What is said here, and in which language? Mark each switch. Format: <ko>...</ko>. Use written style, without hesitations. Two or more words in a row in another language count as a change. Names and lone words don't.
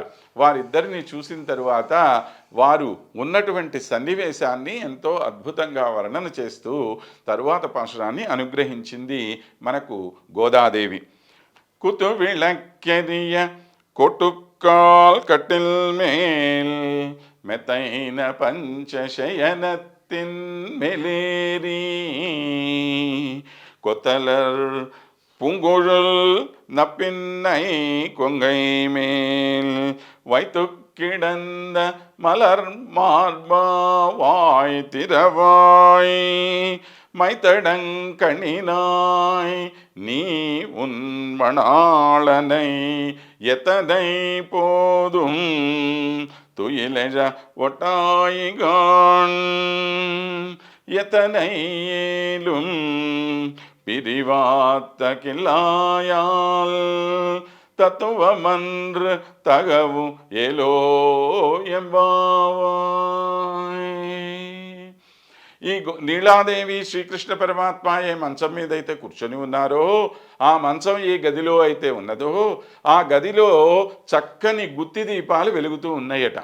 <te>వారిద్దరిని చూసిన తరువాత వారు ఉన్నటువంటి సన్నివేశాన్ని ఎంతో అద్భుతంగా వర్ణన చేస్తూ తరువాత పాశురాన్ని అనుగ్రహించింది మనకు గోదాదేవి.</te> <ta>குத்து விளக்கெரிய கோட்டுக்கால் கட்டில் மேல் மெத்தென்ற பஞ்சசயனத்தின் மேலேறி கொத்தலர் பூங்குழல் நப்பின்னை கொங்கை மேல் வைத்து கிடந்த மலர் மார்பாவாய் திரவாய் மைத்தடங்கணினாய் நீ உன் மணாளனை எத்தனை போதும் துயிலெழ ஒட்டாய்கான் எத்தனை ஏலும் பிரிவாத்த கில்லாயால் தத்துவமன்று தகவு ஏலோ ఎంబావాయ్.</ta> <te>ఈ నీలాదేవి శ్రీకృష్ణ పరమాత్మ ఏ మంచం మీద అయితే కూర్చొని ఉన్నారో, ఆ మంచం ఏ గదిలో అయితే ఉన్నదో, ఆ గదిలో చక్కని గుత్తి దీపాలు వెలుగుతూ ఉన్నాయట.</te>